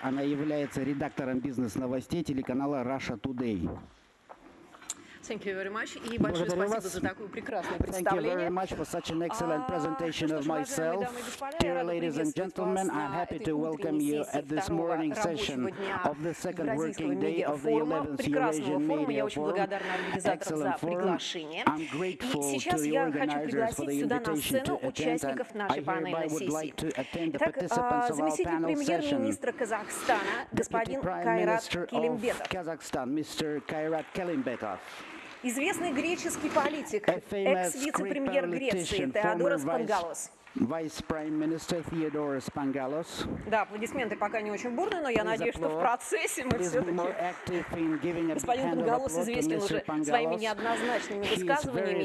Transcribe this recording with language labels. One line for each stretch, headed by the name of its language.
Russian: Она является редактором бизнес-новостей телеканала Russia Today.
English: Thank you very much.
Russian: И большое спасибо за такое прекрасное представление.
English: Thank you very much for such an excellent presentation of myself. Dear ladies and gentlemen, I'm happy to welcome you at this morning session of the second working day of the 11th Eurasian Media Forum. Excellent forum. I'm grateful to the organizers for the invitation to attend, and I hereby would like to attend the participants of our panel session. Deputy Prime Minister of Kazakhstan, Mr. Kairat Kelimbetov.
Russian: Известный греческий политик, экс-вице-премьер Греции Теодорос Пангалос.
English: Vice Prime Minister Theodoros Pangalos.
Russian: Да, аплодисменты пока не очень бурные, но я надеюсь, что в процессе мы все-таки... Господин Пангалос известен уже своими неоднозначными высказываниями.